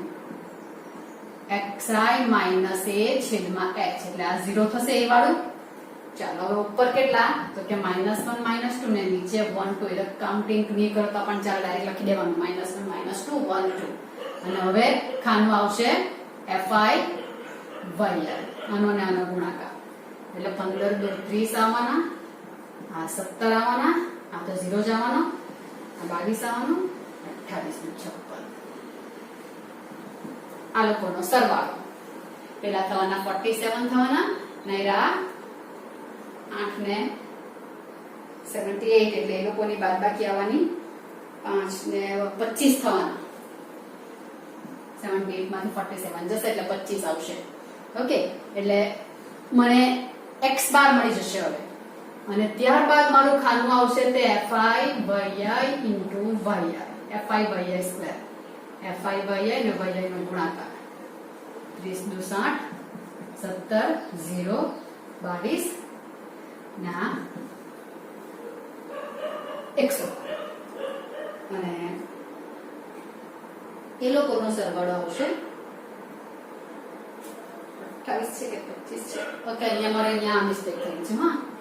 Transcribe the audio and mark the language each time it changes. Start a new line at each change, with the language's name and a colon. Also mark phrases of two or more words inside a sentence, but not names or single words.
English: xi minus a
Gujarati: છેદમાં h એટલે આ 0 થશે એ વાળું ચાલો હવે ઉપર કેટલા તો કે -1 -2 ને નીચે 1 2 એટલે કાઉન્ટિંગ નહીં કરતા પણ ચાલ ડાયરેક્ટ લખી દેવાનું -1 -2 1 2 અને હવે ખાનું આવશે
English: fi yi
Gujarati: આનો ને આનો ગુણાકાર એટલે 15 2 30 આવવાના આ 17 આવવાના આ તો 0 જ આવવાનો આ 22 આવવાનો 28 ને 56 આ લોકોનો સરવાળો પેલા થવાના 47 થવાના નૈરા 8 ને 78 એટલે એ લોકોની બાદબાકી આવવાની 5 ને 25 થવાના 78 માંથી 47 જશે એટલે 25 આવશે ઓકે એટલે મને x બાર મળી જશે હવે અને ત્યારબાદ મારું ખાનું આવશે તે
English: fi yi into yi fi yi square fi yi
Gujarati: ને yi નો ગુણાકાર 30 દુ 60 17 0 22 ના 100 અને એ લોકોનો સરવાળો આવશે 28 છે કે 25 છે ઓકે અહીંયા મારે અહીંયા મિસ્ટેક થઈ છે હા